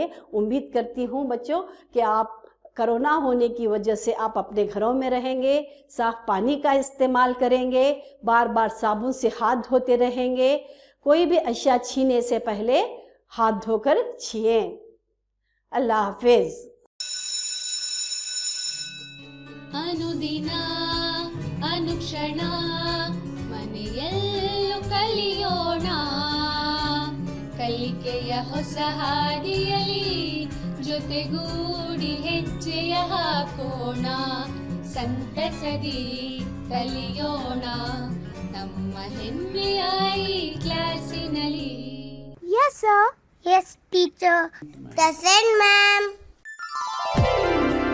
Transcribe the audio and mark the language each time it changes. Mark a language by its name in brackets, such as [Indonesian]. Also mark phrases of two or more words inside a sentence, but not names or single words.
[Urdu] امید کرتی ہوں بچوں کہ آپ کرونا ہونے کی وجہ سے آپ اپنے گھروں میں رہیں گے، صاف پانی کا استعمال کریں گے، بار بار صابن سے ہاتھ دھوتے رہیں گے، کوئی بھی اشیاء چھینے سے پہلے ہاتھ دھو کر چھیئیں۔ اللہ حافظ۔ [Kannada] ಅನುದಿನ ಅನುಕ್ಷಣ ಮನೆಯಲ್ಲೂ ಕಲಿಯೋಣ, ಕಲಿಕೆಯ ಹೊಸ ಹಾದಿಯಲಿ ಜೊತೆಗೂಡಿ ಹೆಜ್ಜೆಯ ಹಾಕೋಣ, ಸಂತಸದಿ ಕಲಿಯೋಣ ನಮ್ಮ ಹೆಮ್ಮೆಯ ಈ ಕ್ಲಾಸಿನಲ್ಲಿ। [English] Yes, teacher. Present, ma'am.